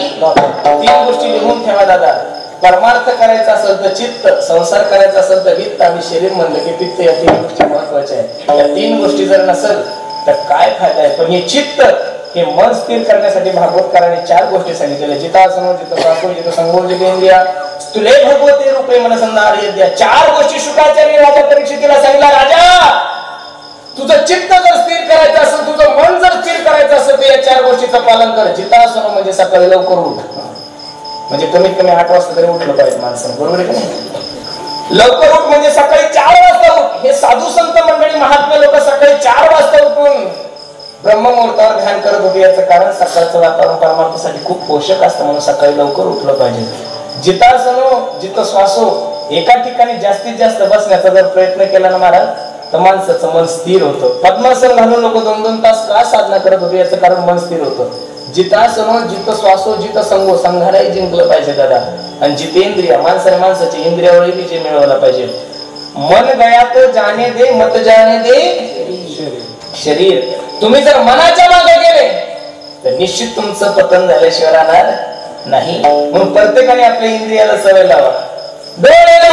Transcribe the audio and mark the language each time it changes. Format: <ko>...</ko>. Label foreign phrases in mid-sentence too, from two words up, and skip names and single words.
<mr>3 गोष्टी लिहून ठेवा दादा. परमार्थ करायचा असेल तर चित्त, संसार करायचा असेल तर वित्त आणि शरीर म्हणलं की पित्त. या 3 गोष्टी महत्वाच्या आहेत. या 3 गोष्टी जर नसेल तर काय फायदा आहे? पण हे चित्त, हे मन स्थिर करण्यासाठी भागवतकाराने 4 गोष्टी सांगितलेल्या.</mr> <sa>जितासनो, जितसाको, जितसंगो, जितेंद्रिया, स्तुले भगवते रूपे मनसंधार यद्या.</sa> <mr>4 गोष्टी शुकाचार्य राजा परीक्षितीला सांगितला. राजा, तुझं चित्त जर स्थिर करायचं असेल, तुझं मन जर स्थिर करायचं असेल तर या 4 गोष्टीचं पालन कर. जितासनो म्हणजे सकाळी लवकर उठ, म्हणजे कमीत कमी 8 वाजता तरी उठलं पाहिजे माणसाने, बरोबर आहे का नाही? लवकर उठ म्हणजे सकाळी 4 वाजता उठ. हे साधू संत मंडळी, महात्मे लोक सकाळी 4 वाजता उठून ब्रह्ममुहूर्तावर ध्यान करत होते. याचं कारण सकाळचं वातावरण परमार्थासाठी खूप पोषक असतं, म्हणून सकाळी लवकर उठलं पाहिजे.</mr> <sa>जितासनो, जित श्वासो,</sa> <mr>एका ठिकाणी जास्तीत जास्त बसण्याचा जर प्रयत्न केला ना महाराज तर माणसाचं मन स्थिर होतं. पद्मासन घालून लोक 2-2 तास का साधना करत होते? याचं कारण मन स्थिर होतं.</mr> <sa>जितासनो, जित श्वासो, जित संगो,</sa> <mr>संघालाही जिंकलं पाहिजे दादा. आणि जितेंद्रिया, माणसाच्या इंद्रियावरही विजय मिळवला पाहिजे.</mr> <hi>मन गया तो जाने दे, मत जाने दे शरीर.</hi> <mr>तुम्ही जर मनाच्या मागे गेले तर निश्चित तुमचं पतन झाल्याशिवाय राहणार नाही. म्हणून प्रत्येकाने आपल्या इंद्रियाला सवय लावा. डोळे</mr>